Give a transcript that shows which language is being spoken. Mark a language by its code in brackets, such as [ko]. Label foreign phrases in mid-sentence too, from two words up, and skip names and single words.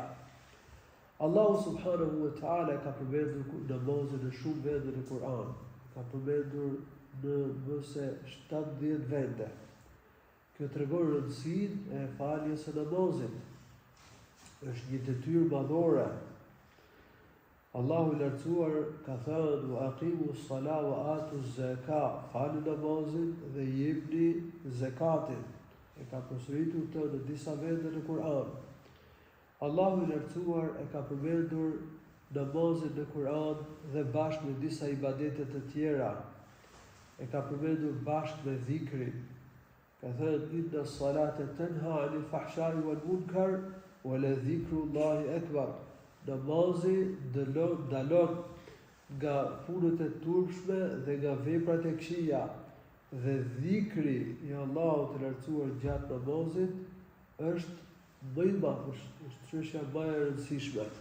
[sq] Allahu [ar] سبحانه وتعالى [sq] ka përmendur namazin në shumë vende në Kur'an. Ka përmendur në më se 70 vende. Kjo tregon rëndësinë e faljes së namazit. Është një detyrë madhore. Allahu i lartësuar ka thënë: [ar] "وأقيموا الصلاة وآتوا الزكاة", [sq] falni namazin dhe jepni zakatin. E ka përsëritur këtë në disa vende në Kur'an. Allahu i lartësuar e ka përmendur namazin në Kur'an dhe bashkë me disa ibadete të tjera. E ka përmendur bashkë me dhikrin. Ka thënë: [ar] "إن الصلاة تنهى عن الفحشاء والمنكر ولذكر الله أكبر." [sq] Namazi dalon nga punët e turpshme dhe nga veprat e këqija. Dhe dhikri i Allahut të lartësuar gjatë namazit është më i madh, është çështja më e rëndësishme.